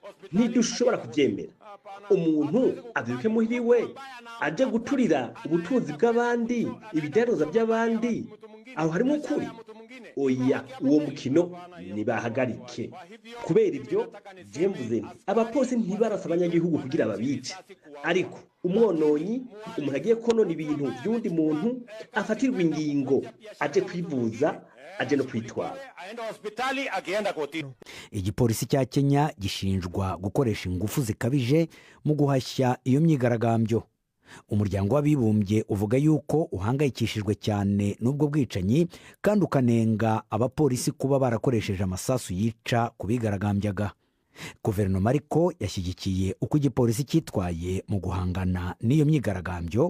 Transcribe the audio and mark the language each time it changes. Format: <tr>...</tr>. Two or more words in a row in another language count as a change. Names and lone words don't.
<rw>ntidushobora kubyemera umuntu abyuke muhiriwe aje guturira ubutunzi bw'abandi ibidaroza by'abandi aho harimo ukuri oya uwo mukino nibahagarike kubera ibyo mvuze nti abapolisi ntibarasa abanyagihugu kugira babice ariko umwononyi umuntu agiye konona ibintu by'undi muntu afatirwa ingingo aje kwivuza aje no kwitwara. Igipolisi cya Kenya gishinjwa gukoresha ingufu zikabije mu guhashya iyo myigaragambyo. Umuryango w'abibumbye uvuga yuko uhangayikishijwe cyane n'ubwo bwicanyi kandi ukanenga abapolisi kuba barakoresheje amasasu yica ku bigaragambyaga. Guverinoma ariko yashyigikiye uko igipolisi cyitwaye mu guhangana n'iyo myigaragambyo.</rw>